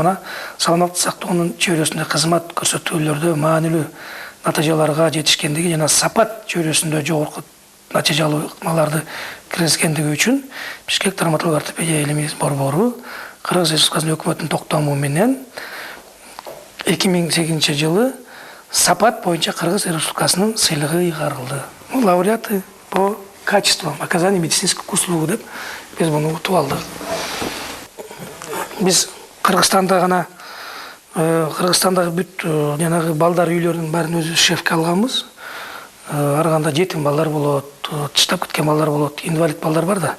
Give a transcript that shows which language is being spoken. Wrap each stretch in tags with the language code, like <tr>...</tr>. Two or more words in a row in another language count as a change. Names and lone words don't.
<ky>Мына саламаттык сактоонун чөйрөсүндө кызмат көрсөтүүлөрдө маанилүү натыйжаларга жетишкендиги жана сапат чөйрөсүндө жогорку натыйжалуу ыкмаларды киргизгендиги үчүн Бишкек травматология ортопедия илимий борбору Кыргыз Республикасынын өкмөтүнүн токтому менен 2008 жылы сапат боюнча Кыргыз Республикасынын сыйлыгы ыйгарылды.</ky> <ru>Лауреаты по качеству оказания медицинских услуг</ru> <ky>деп биз муну утуп алдык. Биз Кыргызстанда гана Кыргызстандагы бүт жанагы балдар үйлөрүнүн баарын өзүбүз шефке алганбыз. Ар кандай жетим балдар болот, тыштап кеткен балдар болот, инвалид балдар бар да.</ky>